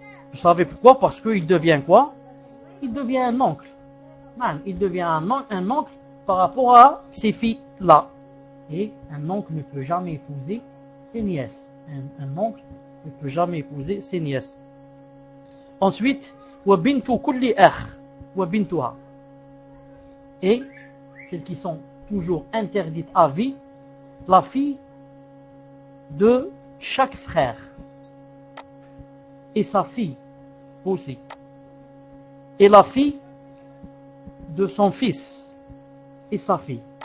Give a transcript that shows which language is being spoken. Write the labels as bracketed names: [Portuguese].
[French] Vous savez pourquoi? Parce qu'il devient quoi? Il devient un oncle. Naam. Il devient un oncle par rapport à ces filles-là. Et un oncle ne peut jamais épouser ses nièces. Un oncle ne peut jamais épouser ses nièces. Ensuite, [Arabic] وَبِنْتُ كُلِّ أَخٍ وَبِنْتُهَا. [French] Et celles qui sont toujours interdites à vie, la fille de chaque frère et sa fille aussi. Et la fille de son fils et sa fille.